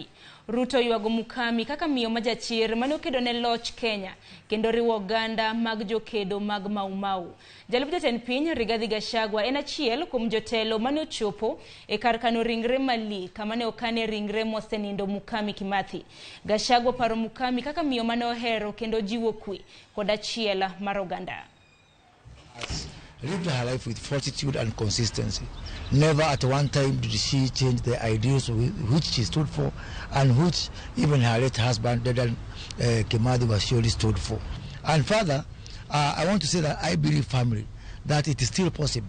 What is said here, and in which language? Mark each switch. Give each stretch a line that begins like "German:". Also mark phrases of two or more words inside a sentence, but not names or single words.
Luo (Kenya and Tanzania): Ruto ywako Mukami kaka miyo majachir mane okedo ne loch Kenya kendo riwo oganda mag jokedo mag Mau. Jalup jatend piny Rigathi Gachagua en achiel kuom jotelo mane ochopo e kar kano ringre mali kama ne okane ringre mosenindo Mukami Kimathi. Gachagua paro Mukami kaka miyo mane ohero kendo jiwo kwe kod achiel mar oganda.
English: Lived her life with fortitude and consistency. Never at one time did she change the ideals which she stood for and which even her late husband, Kimathi, was surely stood for. And further, I want to say that I believe firmly that it is still possible.